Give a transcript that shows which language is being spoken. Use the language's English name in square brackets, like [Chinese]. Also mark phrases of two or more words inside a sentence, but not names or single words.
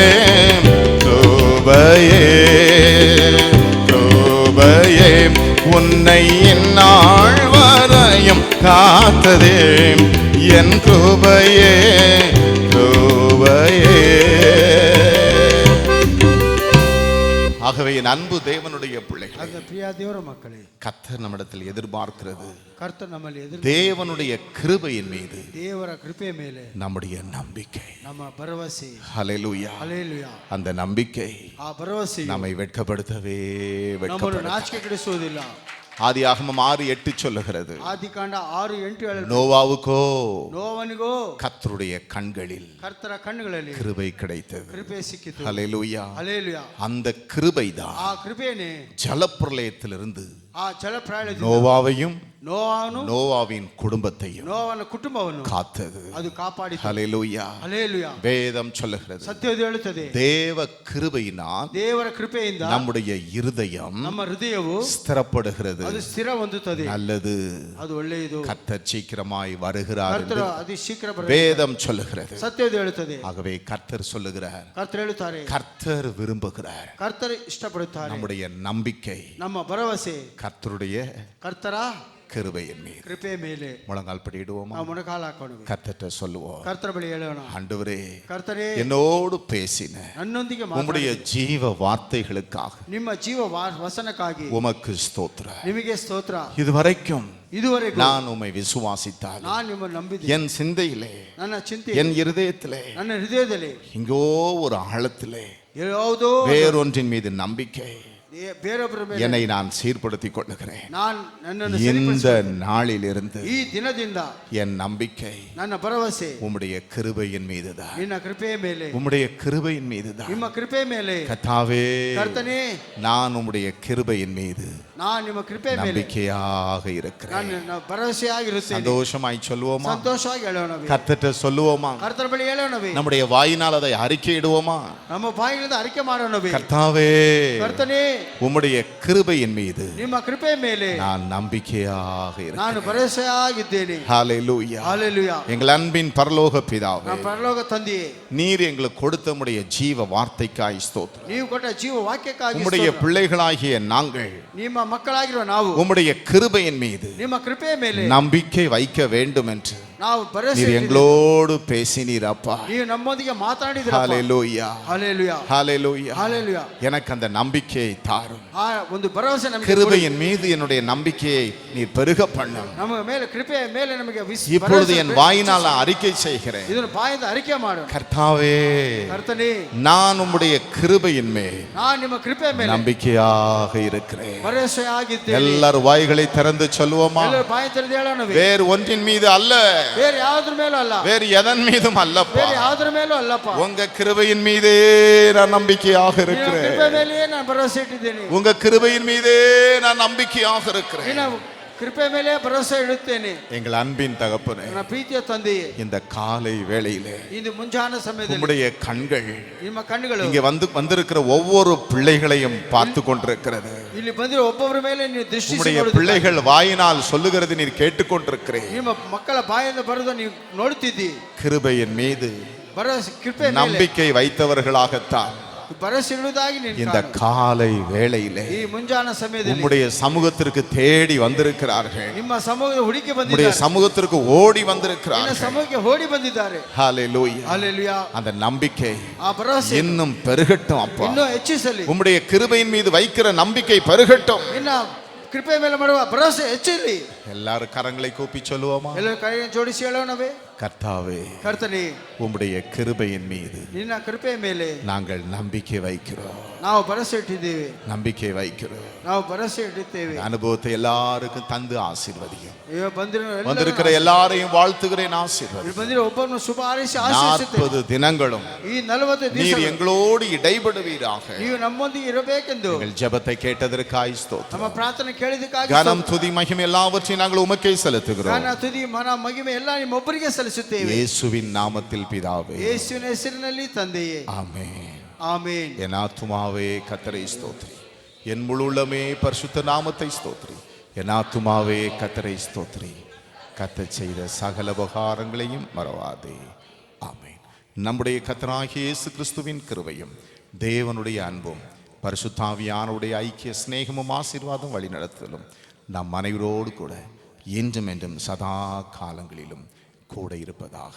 [Tamil] கிருபையே கிருபையே உன்னை எந்நாள் வரையும் காத்ததே என் கிருபையே. கிருபையே. ஆகவே என் அன்பு தேவனுடைய பிள்ளைகள், அந்த பிரியா தேவர மக்களே, கர்த்தர் நம்மிடத்தில் எதிர்பார்க்கிறது கர்த்தர் நம்மளை தேவனுடைய கிருபையின் மீது [Kannada] ದೇವರ ಕೃಪೆ ಮೇಲೆ [Tamil] நம்முடைய நம்பிக்கை. [Kannada] ನಮ್ಮ ಭರವಸೆ. [Tamil] ஹல்லேலூயா. [Kannada] ಹಲ್ಲೆಲೂಯಾ. [Tamil] அந்த நம்பிக்கை [Kannada] ಆ ಭರವಸೆ [Tamil] நம்மை வெட்கப்படுத்தவே [Kannada] ನಮ್ಮನ್ನು [Tamil] வெட்கப்படுத்த. [Kannada] ನಾಚಿಕೆಪಡಿಸುವುದಿಲ್ಲ. [Tamil] ஆதியாகமம் 6:8 சொல்லுகிறது, [Kannada] ಆದಿಕಾಂಡ 6:8 [Tamil] நோவாவுக்கோ [Kannada] ನೋವನಿಗೋ [Tamil] கர்த்தருடைய கண்களில் [Kannada] ಕರ್ತರ ಕಣ್ಣುಗಳಲ್ಲಿ [Tamil] கிருபை கிடைத்தது. [Kannada] ಕೃಪೆ ಸಿಕ್ಕಿತು. [Tamil] ஹல்லேலூயா. [Kannada] ಹಲ್ಲೆಲೂಯಾ. [Tamil] அந்த கிருபைதான் [Kannada] ಆ ಕೃಪೆನೇ [Tamil] ஜலப்பிரளயத்திலிருந்து [Kannada] ಆ ಜಲಪ್ರಾಯದಿಂದ [Tamil] நோவாவையும் [Kannada] ನೋವನು [Tamil] நோவாவின் குடும்பத்தையும் [Kannada] ನೋವನ ಕುಟುಂಬವನ್ನು [Tamil] காத்தது. [Kannada] ಅದು ಕಾಪಾಡಿತು. [Tamil] ஹல்லேலூயா. [Kannada] ಹಲ್ಲೆಲೂಯಾ. [Tamil] வேதம் சொல்லுகிறது, [Kannada] ಸತ್ಯವು ಹೇಳುತ್ತದೆ, [Tamil] தேவ கிருபையினால் [Kannada] ದೇವರ ಕೃಪೆಯಿಂದ [Tamil] நம்முடைய இருதயம் [Kannada] ನಮ್ಮ ಹೃದಯವು [Tamil] ஸ்திரப்படுகிறது. [Kannada] ಅದು ಸ್ಥಿರ ಹೊಂದುತ್ತದೆ. [Tamil] நல்லது. [Kannada] ಅದು ಒಳ್ಳೆಯದು. [Tamil] கர்த்தர் சீக்கிரமாய் வருகிறார் [Kannada] ಕರ್ತರು [Tamil] என்று [Kannada] ಅತಿ ಶೀಘ್ರ [Tamil] வேதம் சொல்லுகிறது. [Kannada] ಸತ್ಯವು ಹೇಳುತ್ತದೆ. [Tamil] ஆகவே கர்த்தர் சொல்லுகிறார், [Kannada] ಕರ್ತರು ಹೇಳುತ್ತಾರೆ, [Tamil] கர்த்தர் விரும்புகிறார் [Kannada] ಕರ್ತರು ಇಷ್ಟಪಡುತ್ತಾರೆ [Tamil] நம்முடைய நம்பிக்கை [Kannada] ನಮ್ಮ ಭರವಸೆ [Tamil] கர்த்தருடைய [Kannada] ಕರ್ತರ [Tamil] கிருபையின் மீது. [Kannada] ಕೃಪೆ ಮೇಲೆ [Tamil] முழங்கால் படியிடுவோமா? [Kannada] ನಾವು ಮೊಣಕಾಲು ಹಾಕೋಣ. [Tamil] கர்த்தர்ட்ட சொல்லுவோம், [Kannada] ಕರ್ತರ ಬಳಿ ಹೇಳೋಣ, [Tamil] ஆண்டவரே [Kannada] ಕರ್ತರೇ [Tamil] என்னோடு பேசின [Kannada] ನನ್ನೊಂದಿಗೆ [Tamil] உம்முடைய [Kannada] ಮಾತಾಡಿ [Tamil] ஜீவ வார்த்தைகளுக்காக [Kannada] ನಿಮ್ಮ ಜೀವ ವಸನಕ್ಕಾಗಿ [Tamil] உமக்கு ஸ்தோத்திர. [Kannada] ನಿಮಗೆ ಸ್ತೋತ್ರ. [Tamil] இதுவரைக்கும் [Kannada] ಇದುವರೆಗೂ [Tamil] நான் உம்மை விசுவாசித்தால் [Kannada] ನಾನು ನಿಮ್ಮನ್ನು ನಂಬಿದ್ದೆ. [Tamil] என் சிந்தையிலே [Kannada] ನನ್ನ ಚಿಂತೆ [Tamil] என் இருதயத்திலே [Kannada] ನನ್ನ ಹೃದಯದಲ್ಲಿ [Tamil] இங்கோ ஒரு ஆழத்திலே [Kannada] ಯಾವುದೋ [Tamil] வேறொன்றின் மீது நம்பிக்கை [Kannada] ಬೇರೊಬ್ಬರ ಮೇಲೆ [Tamil] என்னை நான் சீர்படுத்திக் கொள்ளுகிறேன். [Kannada] ನಾನು ನನ್ನನ್ನು [Tamil] இந்த [Kannada] ಸರಿಪಡಿಸಿಕೊಳ್ಳುತ್ತೇನೆ. [Tamil] நாளிலிருந்து [Kannada] ಈ ದಿನದಿಂದ [Tamil] என் நம்பிக்கை [Kannada] ನನ್ನ ಭರವಸೆ [Tamil] உம்முடைய கிருபையின் மீதுதான். [Kannada] ನಿನ್ನ ಕೃಪೆಯ ಮೇಲೆ, [Tamil] உம்முடைய கிருபையின் மீதுதான். [Kannada] ನಿಮ್ಮ ಕೃಪೆ ಮೇಲೆ. [Tamil] கர்த்தாவே, [Kannada] ಕರ್ತನೇ, [Tamil] நான் உம்முடைய கிருபையின் மீது [Kannada] ನಾನು ನಿಮ್ಮ ಕೃಪೆ ಮೇಲೆ [Tamil] நம்பிக்கையாக இருக்கிறேன். [Kannada] ನಾನು ಭರವಸೆಯಾಗಿರುತ್ತೇನೆ. [Tamil] சந்தோஷமாய் சொல்லுவோமா? [Kannada] ಸಂತೋಷವಾಗಿ ಹೇಳೋಣವೇ? [Tamil] கர்த்தர்ட்ட சொல்லுவோமா? [Kannada] ಕರ್ತರ ಬಳಿ ಹೇಳೋಣವೇ? [Tamil] நம்முடைய வாயினால் அதை அறிக்கையிடுவோமா? [Kannada] ನಮ್ಮ ಬಾಯಿಗಳಿಂದ ಅರಿಕೆ ಮಾಡೋಣವೇ? [Tamil] கர்த்தாவே, [Kannada] ಕರ್ತನೇ, [Tamil] உம்முடைய கிருபையின் மீது [Kannada] ನಿಮ್ಮ ಕೃಪೆ ಮೇಲೆ [Tamil] நான் நம்பிக்கையாக [Kannada] ನಾನು [Tamil] இருக்கிறேன். [Kannada] ಭರವಸೆಯಾಗಿದ್ದೇನೆ. [Tamil] ஹல்லேலூயா. [Kannada] ಹಲ್ಲೆಲೂಯಾ. [Tamil] எங்கள் அன்பின் பரலோக பிதாவே, [Kannada] ನಮ್ಮ ಪರಲೋಕ ತಂದೆಯೇ, [Tamil] நீர் எங்களுக்கு கொடுத்த உம்முடைய ஜீவ வார்த்தைக்காய் ஸ்தோத்திரம். [Kannada] ನೀವು ಕೊಟ್ಟ ಜೀವ ವಾಕ್ಯಕ್ಕಾಗಿ [Tamil] உம்முடைய [Kannada] ಸ್ತೋತ್ರ. [Tamil] பிள்ளைகளாகிய நாங்கள் [Kannada] ನಿಮ್ಮ ಮಕ್ಕಳಾಗಿರುವ ನಾವು [Tamil] உம்முடைய கிருபையின் மீது [Kannada] ನಿಮ್ಮ ಕೃಪೆಯ ಮೇಲೆ [Tamil] நம்பிக்கை வைக்க வேண்டும் என்று [Kannada] ನಾವು ಭರವಸೆ [Tamil] நீர் எங்களோடு பேசினீர் அப்பா. [Kannada] ನೀವು ನಮ್ಮೊಂದಿಗೆ ಮಾತಾಡಿದಿರಪ್ಪ. [Tamil] ஹல்லேலூயா. [Kannada] ಹಲ್ಲೆಲೂಯಾ. [Tamil] ஹல்லேலூயா. [Kannada] ಹಲ್ಲೆಲೂಯಾ. [Tamil] எனக்கு அந்த நம்பிக்கையை தாரும். [Kannada] ಆ ಒಂದು ಭರವಸೆ ನಮಗೆ ಕೊಡು. [Tamil] கிருபையின் மீது என்னுடைய நம்பிக்கையை நீர் பெருக பண்ணும். [Kannada] ನಮ್ಮ ಮೇಲೆ ಕೃಪೆಯ ಮೇಲೆ ನಮಗೆ [Tamil] இப்பொழுது என் வாயினால் நான் அறிக்கை செய்கிறேன், [Kannada] ಇದನ್ನು ಬಾಯಿಂದ ಅರಿಕೆ ಮಾಡು. [Tamil] கர்த்தாவே, [Kannada] ಕರ್ತನೇ, [Tamil] நான் உம்முடைய கிருபையின் மேல் [Kannada] ನಾನು ನಿಮ್ಮ ಕೃಪೆಯ ಮೇಲೆ [Tamil] நம்பிக்கையாக இருக்கிறேன். [Kannada] ಭರವಸೆಯಾಗಿದ್ದೇನೆ. [Tamil] எல்லாரும் வாய்களை திறந்து சொல்லுவோமா? [Kannada] ಎಲ್ಲರೂ ಬಾಯಿ ತೆರೆದು ಹೇಳೋಣವೇ? [Tamil] வேறு ஒன்றின் மீது அல்ல, [Kannada] ಬೇರೆ ಯಾವುದ್ರ ಮೇಲೂ ಅಲ್ಲ, [Tamil] வேறு எதன் மீதும் அல்லப்பா, [Kannada] ಬೇರೆ ಯಾವುದ್ರ ಮೇಲೂ ಅಲ್ಲಪ್ಪ. [Tamil] உங்க கிருபையின் மீதே நான் நம்பிக்கையாக [Kannada] ನಿನ್ನ [Tamil] இருக்கிறேன். [Kannada] ಕೃಪೆ ಮೇಲೆಯೇ ನಾನು ಭರವಸೆ ಇಟ್ಟಿದ್ದೇನೆ. [Tamil] உங்க கிருபையின் மீதே நான் நம்பிக்கையாக இருக்கிறேன். [Kannada] ನಿನ್ನ ಕೃಪೆ ಮೇಲೆ ಭರವಸೆ ಇಡುತ್ತೇನೆ. [Tamil] எங்கள் அன்பின் தகப்பனே, [Kannada] ನನ್ನ ಪ್ರೀತಿಯ ತಂದೆಯೇ, [Tamil] இந்த காலை வேளையிலே [Kannada] ಇಂದು ಮುಂಜಾನೆ ಸಮಯದಲ್ಲಿ [Tamil] உம்முடைய கண்கள் [Kannada] ನಿಮ್ಮ ಕಣ್ಣುಗಳು [Tamil] இங்கே வந்திருக்கிற ஒவ்வொரு பிள்ளைகளையும் பார்த்து கொண்டிருக்கிறது. [Kannada] ಇಲ್ಲಿ ಬಂದಿರೋ ಒಬ್ಬೊಬ್ಬರ ಮೇಲೆ ನೀವು ದೃಷ್ಟಿ [Tamil] உம்முடைய பிள்ளைகள் வாயினால் சொல்லுகிறது நீர் கேட்டுக்கொண்டிருக்கிறேன். [Kannada] ನಿಮ್ಮ ಮಕ್ಕಳ ಬಾಯಿಂದ ಬರೆದು ನೀವು ನೋಡುತ್ತಿದ್ದಿ. [Tamil] கிருபையின் மீது [Kannada] ಭರವಸೆ ಕೃಪೆ ಮೇಲೆ [Tamil] நம்பிக்கை வைத்தவர்களாகத்தான் [Kannada] ಭರವಸೆ ಇಡುವುದಾಗಿ ನೀನು [Tamil] இந்த [Kannada] ಕಾಣು. [Tamil] காலை வேளையிலே [Kannada] ಈ ಮುಂಜಾನೆ ಸಮಯದಲ್ಲಿ [Tamil] உம்முடைய சமூகத்திற்கு தேடி வந்திருக்கிறார்கள். [Kannada] ನಿಮ್ಮ ಸಮೂಹದ ಹುಡುಕಿ [Tamil] உம்முடைய [Kannada] ಬಂದಿದ್ದಾರೆ. [Tamil] சமூகத்திற்கு ஓடி [Kannada] ನಿನ್ನ [Tamil] வந்திருக்கிறார்கள். [Kannada] ಸಮೂಹಕ್ಕೆ ಓಡಿ ಬಂದಿದ್ದಾರೆ. [Tamil] ஹல்லேலூயா. [Kannada] ಹಲ್ಲೆಲೂಯಾ. [Tamil] அந்த நம்பிக்கை [Kannada] ಆ ಭರವಸೆ [Tamil] இன்னும் பெருகட்டும் அப்பா. [Kannada] ಇನ್ನೂ ಹೆಚ್ಚಿಸಲಿ. [Tamil] உம்முடைய கிருபையின் மீது வைக்கிற நம்பிக்கை பெருகட்டும். [Kannada] ನಿನ್ನ ಕೃಪೆ ಮೇಲೆ ಮಾಡುವ ಭರವಸೆ ಹೆಚ್ಚಲಿ. [Tamil] எல்லாரும் கரங்களை கூப்பி சொல்லுவோமா? [Kannada] ಎಲ್ಲರೂ ಕೈ ಜೋಡಿಸಿ ಹೇಳೋಣವೇ? [Tamil] கர்த்தாவே, [Kannada] ಕರ್ತನೆ, [Tamil] உம்முடைய கிருபையின் மீது [Kannada] ನಿನ್ನ ಕೃಪೆಯ ಮೇಲೆ [Tamil] நாங்கள் நம்பிக்கை வைக்கிறோம். [Kannada] ನಾವು ಭರವಸೆ ಇಟ್ಟಿದ್ದೇವೆ. [Tamil] நம்பிக்கை வைக்கிறோம். [Kannada] ನಾವು ಭರವಸೆ ಇಟ್ಟಿದ್ದೇವೆ. [Tamil] இந்த அனுபவத்தை எல்லாருக்கும் தந்து ஆசீர்வதியும். [Kannada] ಇವಾಗ [Tamil] வந்திருக்கிற எல்லாரையும் வாழ்த்துகிறேன், ஆசீர்வதி. [Kannada] ಬಂದಿರೋ ಒಬ್ಬರನ್ನು ಶುಭ ಹಾರೈಸಿ ಆಶೀರ್ವದಿಸುತ್ತೇವೆ. [Tamil] 40 தினங்களும் [Kannada] ಈ 40 [Tamil] நீர் [Kannada] ದಿವಸ [Tamil] எங்களோடு இடைபடுவீராக. [Kannada] ನೀವು ನಮ್ಮೊಂದಿಗೆ ಇರಬೇಕೆಂದು [Tamil] எங்கள் ஜெபத்தை கேட்டதற்காய் ஸ்தோத்திரம். [Kannada] ನಮ್ಮ ಪ್ರಾರ್ಥನೆ ಕೇಳಿದಕ್ಕಾಗಿ [Tamil] கனம் துதி மகிமை எல்லாவற்றையும் நாங்கள் உமக்கே செலுத்துகிறோம். [Kannada] ಗಾನ ತುದಿ ಮನ ಮಹಿಮೆ ಎಲ್ಲ ನಿಮ್ಮೊಬ್ಬರಿಗೆ ಸಲ್ಲಿಸುತ್ತೇವೆ. [Tamil] இயேசுவின் நாமத்தில் பிதாவே, [Kannada] ಯೇಸುವಿನ ಹೆಸರಿನಲ್ಲಿ ತಂದೆಯೇ, [Tamil] ஆமென். [Kannada] ಆಮೆನ್. [Tamil] என் ஆத்துமாவே கர்த்தரை ஸ்தோத்திரி, என் முழு உள்ளமே பரிசுத்த நாமத்தை ஸ்தோத்திரி. என் ஆத்துமாவே கர்த்தரை ஸ்தோத்திரி, கர்த்தர் செய்த சகல உபகாரங்களையும் மறவாதே. ஆமென். நம்முடைய கர்த்தராகிய இயேசு கிறிஸ்துவின் கிருபையும் தேவனுடைய அன்பும் பரிசுத்தாவியானவருடைய ஐக்கிய சிநேகமும் ஆசீர்வாதம் வழி நடத்துதலும் நம் அனைவரோடு கூட என்றும் என்றும் சதா காலங்களிலும் கூட இருப்பதாக.